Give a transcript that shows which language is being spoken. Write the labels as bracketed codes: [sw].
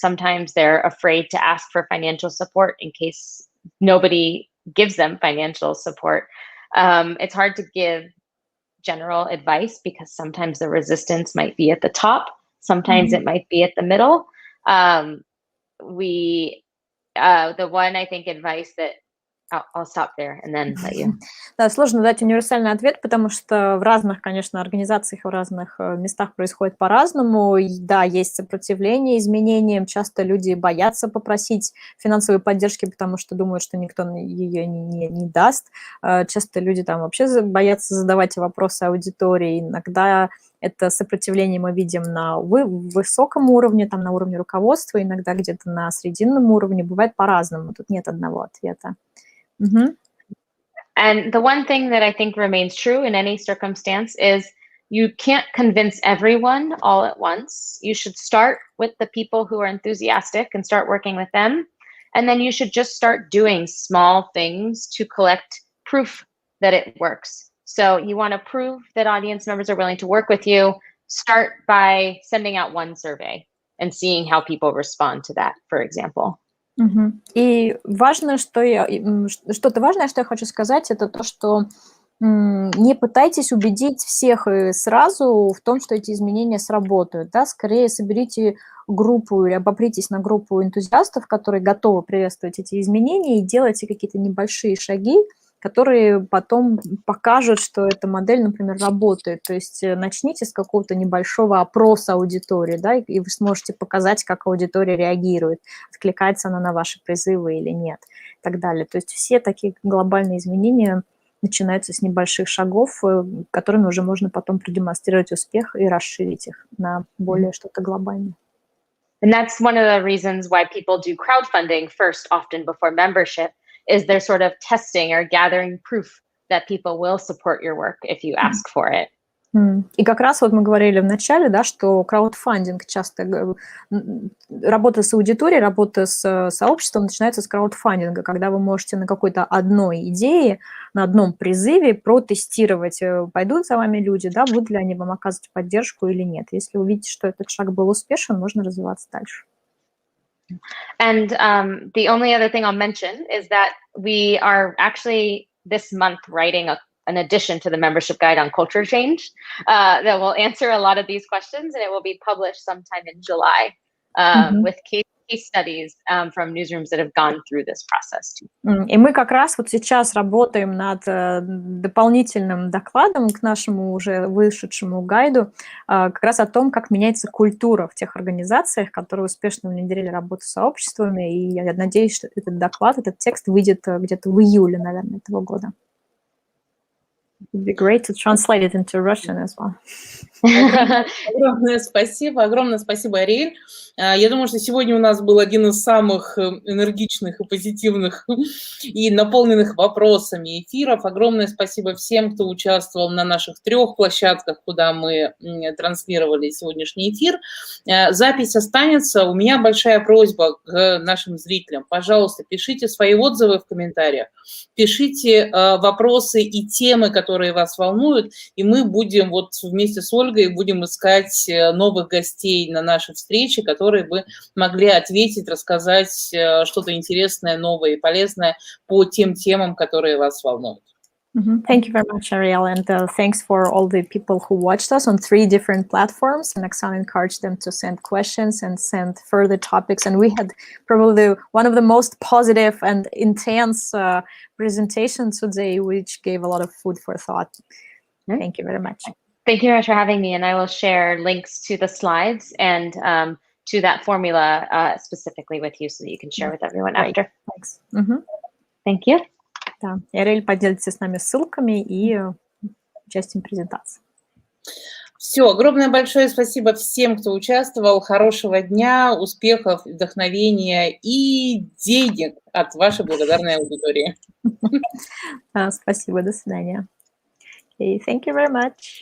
[en] Sometimes they're afraid to ask for financial support in case nobody gives them financial support. It's hard to give general advice because sometimes the resistance might be at the top. Sometimes it might be at the middle. The one, I think, advice that I'll stop there and then let you. [ru] Да, сложно дать универсальный ответ, потому что в разных, конечно, организациях, в разных местах происходит по-разному. И, да, есть сопротивление изменениям. Часто люди боятся попросить финансовой поддержки, потому что думают, что никто ее не даст. Часто люди там вообще боятся задавать вопросы аудитории. Иногда это сопротивление мы видим на высоком уровне, там, на уровне руководства, иногда где-то на срединном уровне. Бывает по-разному. Тут нет одного ответа. [en] And the one thing that I think remains true in any circumstance is you can't convince everyone all at once. You should start with the people who are enthusiastic and start working with them. And then you should just start doing small things to collect proof that it works. So you want to prove that audience members are willing to work with you. Start by sending out one survey and seeing how people respond to that, for example. [ru] И что-то важное, что я хочу сказать, это то, что не пытайтесь убедить всех сразу в том, что эти изменения сработают. Да? Скорее соберите группу или обопритесь на группу энтузиастов, которые готовы приветствовать эти изменения, и делайте какие-то небольшие шаги, которые потом покажут, что эта модель, например, работает. То есть начните с какого-то небольшого опроса аудитории, да, и вы сможете показать, как аудитория реагирует, откликается она на ваши призывы или нет, и так далее. То есть все такие глобальные изменения начинаются с небольших шагов, которыми уже можно потом продемонстрировать успех и расширить их на более что-то глобальное. [en] And that's one of the reasons why people do crowdfunding first, often before membership, is they're sort of testing or gathering proof that people will support your work if you ask for it. [ru] И как раз вот мы говорили в начале, да, что краудфандинг часто, работа с аудиторией, работа с сообществом начинается с краудфандинга, когда вы можете на какой-то одной идее, на одном призыве протестировать, пойдут за вами люди, да, будут ли они вам оказывать поддержку или нет. Если увидите, что этот шаг был успешен, можно развиваться дальше. [en] And the only other thing I'll mention is that we are actually this month writing an addition to the membership guide on culture change that will answer a lot of these questions, and it will be published sometime in July with case studies from newsrooms that have gone through this process too. [ru] И мы как раз вот сейчас работаем над дополнительным докладом к нашему уже вышедшему гайду, как раз о том, как меняется культура в тех организациях, которые успешно внедрили работу с сообществами. И я надеюсь, что этот доклад, этот текст выйдет где-то в июле, наверное, этого года. [en] It'd be great to translate it into Russian as well. [ru] Огромное спасибо, Ариэль. Я думаю, что сегодня у нас был один из самых энергичных и позитивных и наполненных вопросами эфиров. Огромное спасибо всем, кто участвовал на наших 3 площадках, куда мы транслировали сегодняшний эфир. Запись останется. У меня большая просьба к нашим зрителям. Пожалуйста, пишите свои отзывы в комментариях, пишите вопросы и темы, которые вас волнуют, и мы будем вот вместе с Ольгой будем искать новых гостей на наши встречи, которые бы могли ответить, рассказать что-то интересное, новое и полезное по тем темам, которые вас волнуют. [en] Thank you very much, Ariel, and thanks for all the people who watched us on 3 different platforms. And Oksana encouraged them to send questions and send further topics. And we had probably one of the most positive and intense presentations today, which gave a lot of food for thought. Thank you very much. Thank you very much for having me, and I will share links to the slides and to that formula specifically with you so that you can share with everyone after. Thanks. Thank you. [ru] Да, и Ариэль поделится с нами ссылками и участием презентации. Все, огромное большое спасибо всем, кто участвовал. Хорошего дня, успехов, вдохновения и денег от вашей благодарной аудитории. Спасибо, до свидания. [en] Okay, thank you very much.